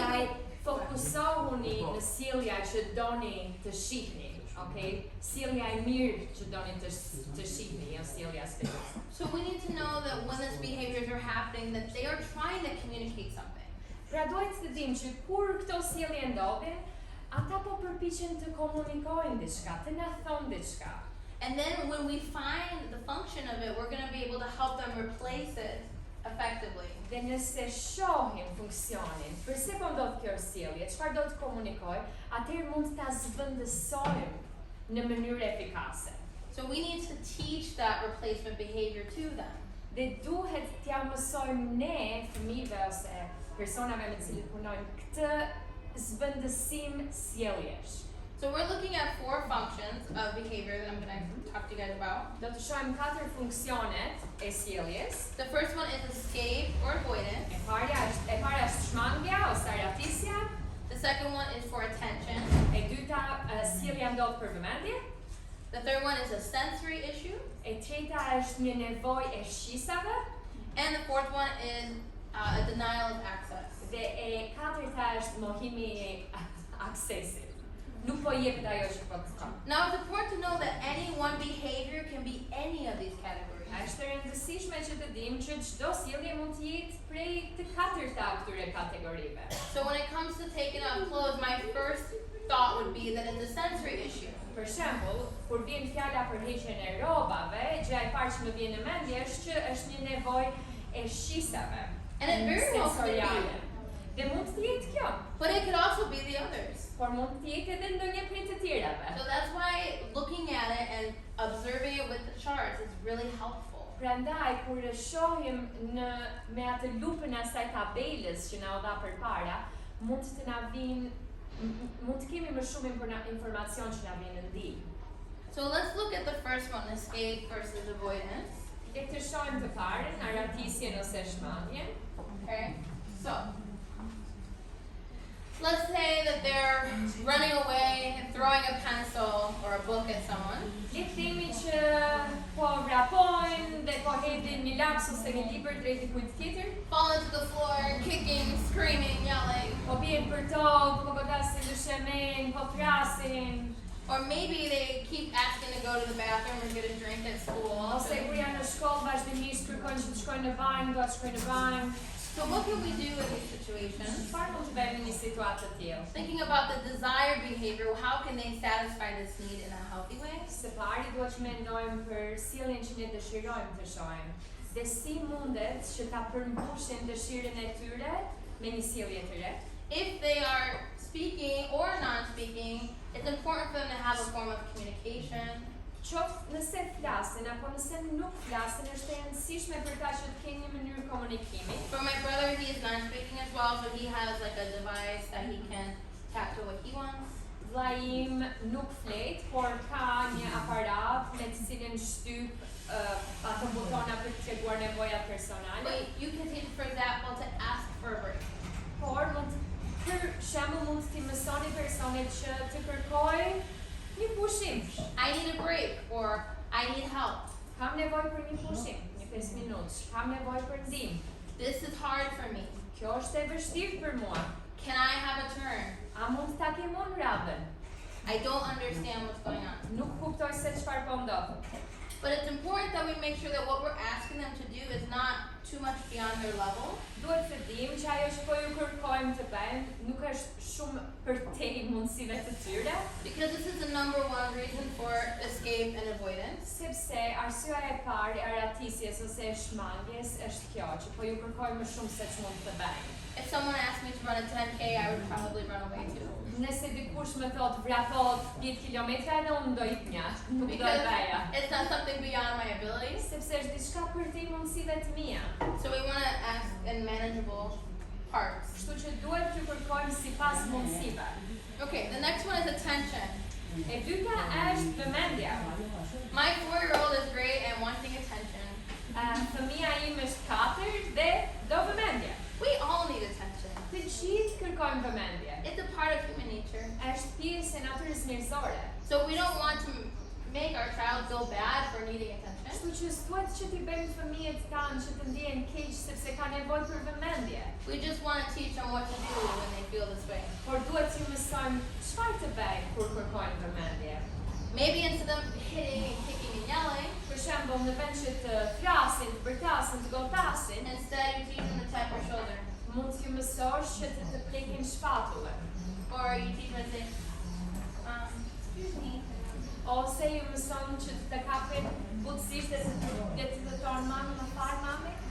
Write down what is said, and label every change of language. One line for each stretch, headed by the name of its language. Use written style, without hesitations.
Albanian: Ndaj fokusohuni në sjellja që doni të shihni, okay? Sjellja e mirë që doni të shihni, jo sjellja sfiduese.
English: so we need to know that when these behaviors are happening, that they are trying to communicate something.
Albanian: Pra duhet të dimë që kur këto sjellje ndodhin, ata po përpiqen të komunikojnë diçka, të na thonë diçka.
English: And then when we find the function of it, we're going to be able to help them replace it effectively.
Albanian: Dhe nëse shohim funksionin, përse po ndodh kjo sjellje, çfarë do të komunikojë, atëherë mund ta zhvendësojmë në mënyrë efikase.
English: So we need to teach that replacement behavior to them.
Albanian: Dhe duhet t'ja mësojmë ne fëmijëve ose personave me të cilët punojmë këtë zhvendësim sjelljesh.
English: So we're looking at 4 functions of behavior that I'm going to talk to you guys about.
Albanian: Do të shohim 4 funksionet e sjelljes.
English: The first one is escape or avoidance.
Albanian: E para është shmangja ose arratisja.
English: The second one is for attention.
Albanian: E dyta sjellja ndodh për vëmendje.
English: The third one is a sensory issue.
Albanian: E treta është një nevojë e shisave.
English: And the fourth one is a denial of access.
Albanian: Dhe e katërta është mohimi i aksesit. Nuk po jepet ajo që po kërkon.
English: Now it's important to know that any one behavior can be any of these categories.
Albanian: Është e rëndësishme që të dimë që çdo sjellje mund të jetë prej të katërta këtyre kategorive.
English: So when it comes to taking off clothes, my first thought would be that it's a sensory issue.
Albanian: Për shembull, kur vjen fjala për heqjen e rrobave, gjëja e parë që më vjen në mendje është që është një nevojë e shisave.
English: And it very well could
Albanian: sensoriale.
English: be.
Albanian: Dhe mund të jetë kjo,
English: But it could also be the others.
Albanian: por mund të jetë edhe ndonjë prej të tjerave.
English: So that's why looking at it and observing it with the charts is really helpful.
Albanian: Prandaj kur e shohim me atë lupën e asaj tabelës që na u dha përpara, mund të na vinë Mund të kemi më shumë informacion që na vjen në ndihmë.
English: So let's look at the first one, escape versus avoidance.
Albanian: Le të shohim të parën, aratisjen ose shmangjen.
English: Okay, so let's say that they're running away and throwing a pencil or a book at someone.
Albanian: Le të themi që po vrapojnë dhe po hedhin një laps ose një libër drejt dikujt tjetër.
English: Fall into the floor, kicking, screaming, yelling.
Albanian: Po bien për tokë, po godasin dyshemen, po thrasin.
English: Or maybe they keep asking to go to the bathroom or get a drink at school.
Albanian: Ose kur janë në shkollë vazhdimisht kërkojnë që të shkojnë në banjë, do të shkojnë në banjë.
English: So what can we do in these situations?
Albanian: Çfarë mund të bëjmë në një situatë të tillë?
English: Thinking about the desired behavior, how can they satisfy this need in a healthy way?
Albanian: Së pari duhet që mendojmë për sjelljen që ne dëshirojmë të shohim. Dhe si mundet që ta përmbushin dëshirën e tyre me një sjellje të re.
English: If they are speaking or non-speaking, it's important for them to have a form of communication.
Albanian: Qoftë nëse flasin apo nëse nuk flasin, është e rëndësishme për ta që të kenë një mënyrë komunikimi.
English: For my brother, he is non-speaking as well, so he has like a device that he can tap to what he wants.
Albanian: Vllai im nuk flet, por ka një aparat me të cilin shtyp ato butona për të treguar nevojat personale.
English: But you can teach, for example, to ask for a break.
Albanian: Por për shembull mund t'i mësoni personit që të kërkojë një pushim.
English: I need a break, or I need help.
Albanian: Kam nevojë për një pushim, një 5 minutë. Kam nevojë për ndihmë.
English: This is hard for me.
Albanian: Kjo është e vështirë për mua.
English: Can I have a turn?
Albanian: A mund ta kem unë radhën?
English: I don't understand what's going on.
Albanian: Nuk kuptoj se çfarë po ndodh.
English: But it's important that we make sure that what we're asking them to do is not too much beyond their level.
Albanian: Duhet të dimë që ajo që po ju kërkojmë të bëjmë nuk është shumë përtej mundësive të tyre.
English: Because this is the number one reason for escape and avoidance.
Albanian: Sepse arsyeja e parë e aratisjes ose e shmangjes është kjo, që po ju kërkojmë më shumë se ç'mund të bëjmë.
English: If someone asked me to run a 10K, I would probably run away too.
Albanian: Nëse dikush më thot vrapot 10 kilometra, edhe unë do iknja, nuk do e
English: Because
Albanian: bëja.
English: it's not something beyond my abilities.
Albanian: Sepse është diçka përtej mundësive të mia.
English: So we want to ask in manageable parts.
Albanian: Kështu që duhet të kërkojmë sipas mundësive.
English: Okay, the next one is attention.
Albanian: E dyta është vëmendja.
English: My 4-year-old is great at wanting attention.
Albanian: Fëmia im është 4 dhe do vëmendje.
English: We all need attention.
Albanian: Të gjithë kërkojmë vëmendje.
English: It's a part of human nature.
Albanian: Është pjesë e natyrës njerëzore.
English: So we don't want to make our child feel bad for needing attention.
Albanian: Kështu që s'duhet që t'i bëjmë fëmijët tanë që të ndjehen keq sepse ka nevojë për vëmendje.
English: We just want to teach them what to do when they feel this way.
Albanian: Por duhet t'ju mësojmë çfarë të bëjmë kur kërkojnë vëmendje.
English: Maybe instead of hitting and kicking and yelling,
Albanian: Për shembull, në vend që të flasin, të bërtasin, të gotasin,
English: instead you teach them to tap your shoulder.
Albanian: mund t'ju mësosh që të plekin shpatullën.
English: Or you teach them to say, excuse me.
Albanian: Ose ju mëson që të kapin butësisht dhe të thonë mami, më fal mami.